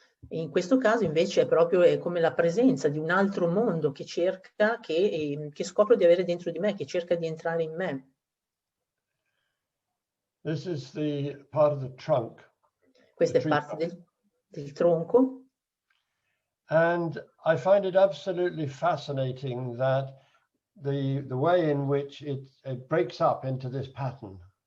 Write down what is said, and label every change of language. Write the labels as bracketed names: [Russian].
[Italian] in questo caso invece è proprio come la presenza di un altro mondo che cerca, che scopro di avere dentro di me, che cerca di entrare in me. [English] This is the part of the trunk. [Italian] Questa è parte del tronco. [English] And I find it absolutely fascinating that the way in which it breaks up into this pattern.